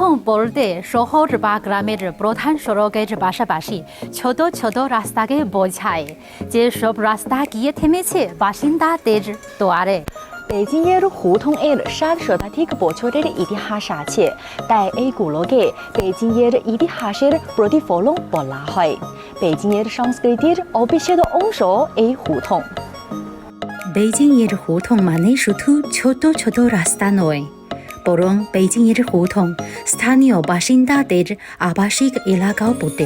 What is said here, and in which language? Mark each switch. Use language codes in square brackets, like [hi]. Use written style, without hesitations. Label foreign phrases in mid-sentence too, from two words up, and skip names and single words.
[bn] বলতে শহর বা গ্রামের প্রধান সড়কের পাশাপাশি ছোট ছোট রাস্তাকে বোঝায়, যেসব রাস্তা গিয়ে থেমেছে বাসিন্দাদের দুয়ারে। 北京耶路胡同 এর 60 শতাধিক বছরের ইতিহাস আছে, তাই এই গুলোকে বেজিংয়ের ইতিহাসের প্রতিফলন বলা হয়। বেজিংয়ের সংস্কৃতির অবিচ্ছেদ্য অংশ এই হুথং। বেইজিংয়ের হুথং মানে শুধু ছোট ছোট রাস্তা নয়, বরং বেইজিংয়ের হুথং স্থানীয় বাসিন্দাদের আবাসিক এলাকাও বটে।